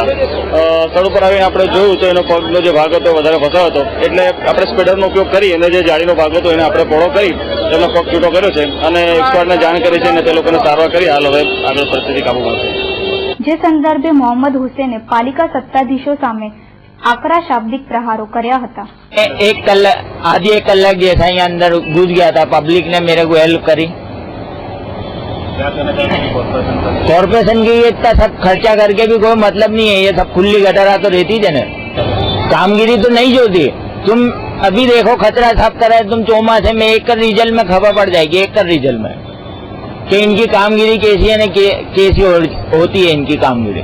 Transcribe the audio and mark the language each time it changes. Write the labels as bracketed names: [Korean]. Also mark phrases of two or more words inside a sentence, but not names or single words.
[Gujarati] સ્થળ ઉપર આવીને આપણે જોયું તો એનો પગનો જે ભાગ હતો વધારે ફસાયો હતો, એટલે આપણે સ્પીડરનો ઉપયોગ કરી અને જે જાળીનો ભાગ હતો એને આપણે પહોળો કરી તેમનો પગ છૂટો કર્યો છે અને 108ને જાણ કરી છે અને તે લોકોને સારવાર કરી હાલ હવે આગળ પરિસ્થિતિ કાબૂમાં છે। જે સંદર્ભે મોહમ્મદ હુસેને પાલિકા સત્તાધીશો સામે આકરા શાબ્દિક પ્રહારો કર્યા હતા। [Hindi] आधी एक कलाक जैसा ही अंदर घुस गया था, पब्लिक ने मेरे को हेल्प करी। कॉर्पोरेशन की इतना सब खर्चा करके भी कोई मतलब नहीं है, ये सब खुली गटरा तो रहती है ना, कामगिरी तो नहीं होती। तुम अभी देखो खतरा साफ करा है, तुम चौमासे में एक रिजल्ट में खबर पड़ जाएगी, एक रिजल्ट में कि इनकी कामगिरी कैसी है ना, कैसी होती है इनकी कामगिरी।